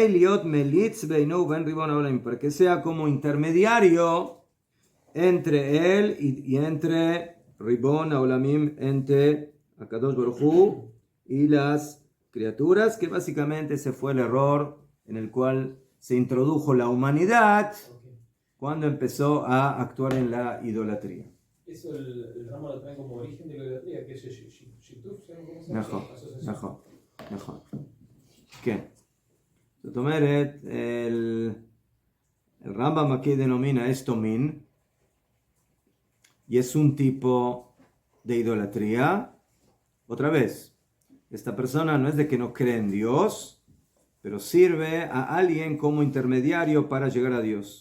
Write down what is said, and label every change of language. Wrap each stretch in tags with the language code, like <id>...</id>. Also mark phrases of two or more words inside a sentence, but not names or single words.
<es>para que sea como intermediario entre él y entre</es> <he>רבון העולמים,</he> <es>entre</es> <he>הקדוש ברוך הוא</he> <es>y las criaturas, que básicamente ese fue el error en el cual se introdujo la humanidad cuando empezó a actuar en la idolatría. eso el Rama lo trae como origen de la idolatría, que es Shituf, ¿saben cómo se llama?</es> <he>נכון,</he> <es>Asociación.</es> <he>נכון, נכון. כן. זאת אומרת,</he> <es>el Rambam aquí denomina esto min, y es un tipo de idolatría. Otra vez, esta persona no es de que no cree en Dios, pero sirve a alguien como intermediario para llegar a Dios.</es>